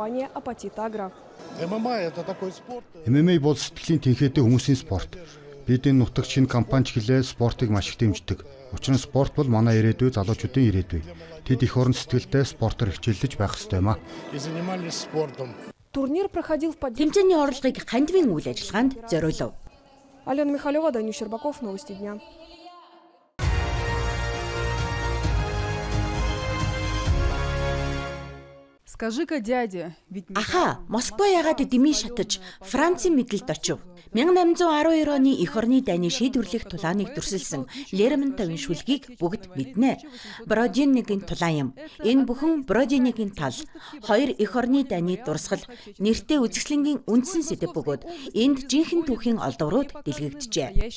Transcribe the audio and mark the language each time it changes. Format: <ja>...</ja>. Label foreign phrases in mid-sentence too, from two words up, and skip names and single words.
<mn>MMA бол сэтгэлийн тэнхээтэй хүмүүсийн спорт. Бидний нутагт шинэ компани ч гэлээ спортыг маш их дэмждэг. Учир нь спорт бол манай ирээдүй залуучуудын ирээдүй. Тэд их орон сэтгэлтэй спортоор хичээлдэж байх ёстой юм а. Тэмцээний орлогыг хандивын үйл ажиллагаанд зориулв.</mn> <ru>Алена Михалева, Данил Щербаков, новости дня. Скажи-ка, дядя, ведь...</ru> <mn>Аха, Москва ягаад дэмий шатаж Францын мэдлэлд очив. 1812 оны эх орны дайны шийдвэрлэх тулааныг дүрсэлсэн Лермонтовын шүлгийг бүгд мэднэ. Бродиннигийн тулаан юм. Энэ бүхэн Бродиннигийн тал. Хоёр эх орны дайны дурсгал нэртэй үзэсгэлэнгийн үндсэн сэдэв бөгөөд энд жинхэнэ түүхийн олдврууд дэлгэгдэжээ.</mn>